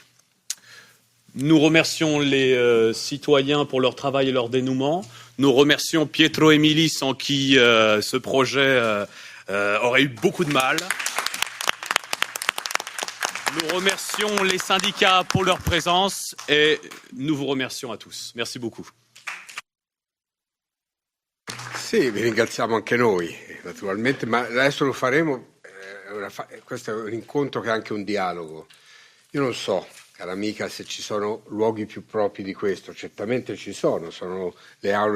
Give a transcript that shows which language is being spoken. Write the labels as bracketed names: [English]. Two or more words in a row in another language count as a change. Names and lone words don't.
[French] Nous remercions les citoyens pour leur travail et leur dénouement. Nous remercions Pietro Emili, sans qui ce projet aurait eu beaucoup de mal. Nous remercions les syndicats pour leur présence et nous vous remercions à tous. Merci beaucoup. [Italian] Sì, vi ringraziamo anche noi, naturalmente, ma adesso lo faremo, questo è un incontro che è anche un dialogo. Io non so, cara amica, se ci sono luoghi più propri di questo, certamente ci sono le aule